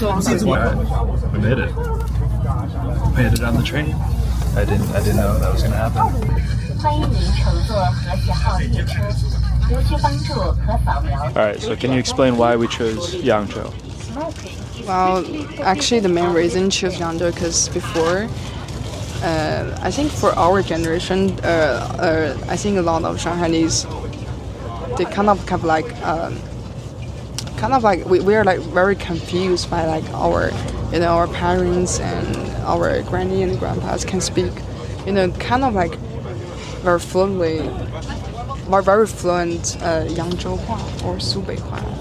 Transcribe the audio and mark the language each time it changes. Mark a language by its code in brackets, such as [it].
[en] We made it. Made it on the train. I didn't know that was gonna happen. [zh] 欢迎您乘坐和谐号列车，留需帮助可扫描。 [en] All right, so can you explain why we chose Yangzhou? Well, actually, the main reason choose Yangzhou because before, I think for our generation, I think a lot of Shanghainese, they kind of have like, we are like very confused by like our, our parents and our granny and grandpas can speak, kind of like very fluently, very fluent Yangzhou Hua or Subei Hua.